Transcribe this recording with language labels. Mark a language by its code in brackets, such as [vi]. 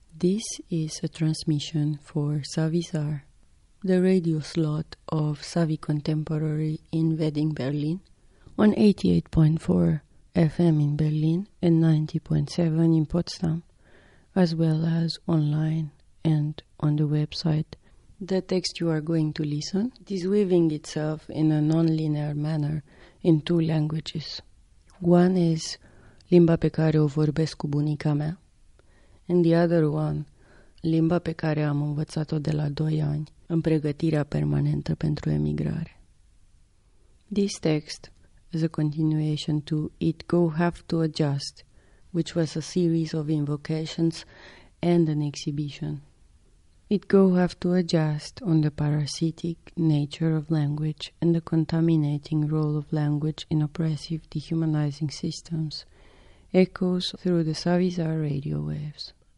[en] This is a transmission for Savisaur, the radio slot of Savi Contemporary in Wedding Berlin, on 88.4 FM in Berlin and 90.7 in Potsdam, as well as online and on the website. The text you are going to listen is weaving itself in a non-linear manner in two languages. One is [ro] limba pe care o vorbesc cu bunica mea, [en] and the other one, [ro] limba pe care am învățat-o de la 2 ani în pregătirea permanentă pentru emigrare. [en] This text is a continuation to It Go Have to Adjust, which was a series of invocations and an exhibition. It Go Have to Adjust on the parasitic nature of language and the contaminating role of language in oppressive dehumanizing systems echoes through the Savisaur radio waves.